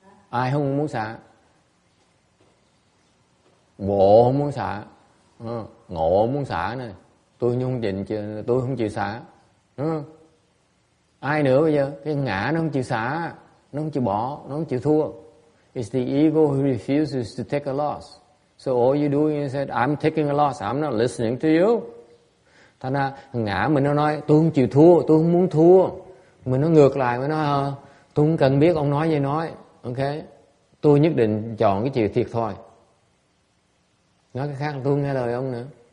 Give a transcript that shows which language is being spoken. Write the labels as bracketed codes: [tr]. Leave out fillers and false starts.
[vi] Ai không muốn xả? Ngộ không muốn xả. Ngộ không muốn xả này. Tôi không chịu xả. Ai nữa bây giờ? Cái ngã nó không chịu xả, nó không chịu bỏ, nó không chịu thua. [en] It's the ego who refuses to take a loss. So all you doing is that I'm taking a loss. I'm not listening to you. [vi] Thành ra ngã mình nó nói tôi không chịu thua, tôi không muốn thua. Mình nó ngược lại, mình nói tôi không cần biết ông nói gì nói. Ok, tôi nhất định chọn cái chịu thiệt thôi. Nói cái khác là tôi không nghe lời ông nữa.